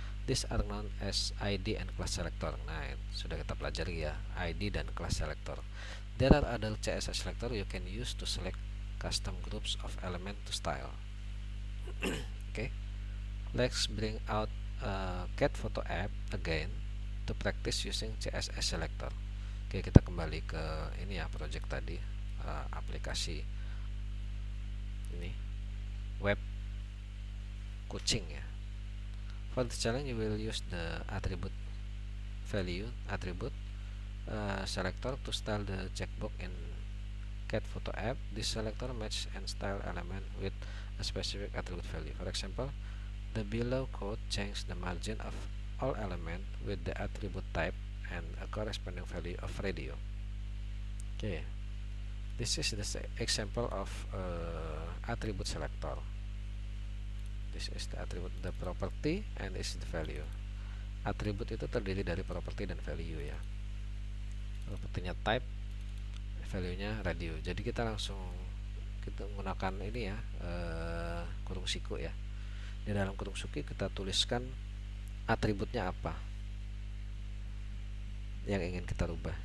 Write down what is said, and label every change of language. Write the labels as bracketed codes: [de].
[en] These are known as ID and class selector. [id] Nah, sudah kita pelajari ya, ID dan class selector. [en] There are other CSS selector you can use to select custom groups of element to style. Okay, let's bring out cat photo app again to practice using CSS selector. [id] Oke, kita kembali ke ini ya, project tadi, aplikasi ini web kucing ya. [en] For the challenge you will use the attribute value attribute selector to style the checkbox in cat photo app. This selector match and style element with a specific attribute value. For example, the below code change the margin of all element with the attribute type and a corresponding value of radio. Okay, this is the example of attribute selector. This is the attribute, the property, and this is the value. [id] Attribute itu terdiri dari property dan value ya. Propertinya type, value-nya radio. Jadi kita langsung menggunakan ini ya, kurung siku ya. Di dalam kurung siku kita tuliskan atributnya apa yang ingin kita rubah.